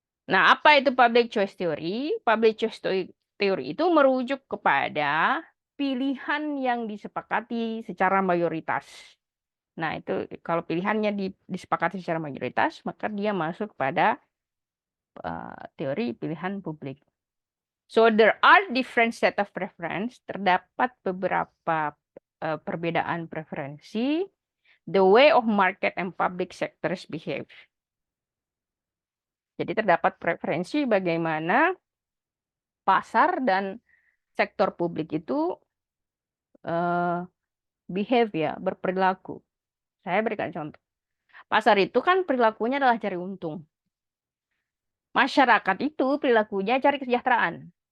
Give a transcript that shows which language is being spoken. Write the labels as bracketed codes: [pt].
[id] Nah, apa itu public choice theory? Public choice theory itu merujuk kepada pilihan yang disepakati secara mayoritas. Nah, itu kalau pilihannya disepakati secara mayoritas, maka dia masuk pada teori pilihan publik. [en] So there are different set of preference. [id] Terdapat beberapa perbedaan preferensi. [en] The way of market and public sectors behave. [id] Jadi terdapat preferensi bagaimana pasar dan sektor publik itu behave ya, berperilaku. Saya berikan contoh. Pasar itu kan perilakunya adalah cari untung. Masyarakat itu perilakunya cari kesejahteraan.